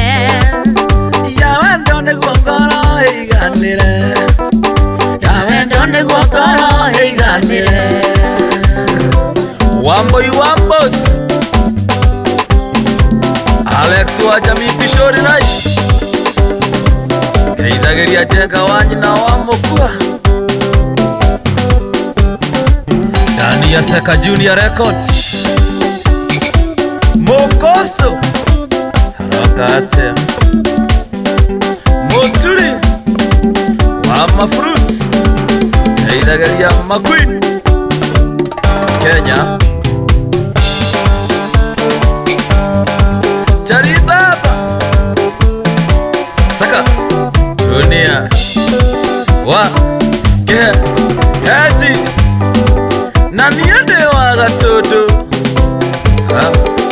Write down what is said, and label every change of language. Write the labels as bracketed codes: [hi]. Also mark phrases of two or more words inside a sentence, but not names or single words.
[ki] ya wendo nĩguo ngoro ĩiganĩre ya wendo nĩguo ngoro ĩiganĩre Wamboi Wambos Alex wa Jamii Pishori Rais geithagĩria Njenga wa nyina wa mũkua [sw] ndani ya Seka Junior Records Mokosto Rokate [ki] Moturi wa Mafruits geithagĩria Maqueen Kenya Chari Baba Saka Dunia wa Ke Hati na niende wa gatodo Ha?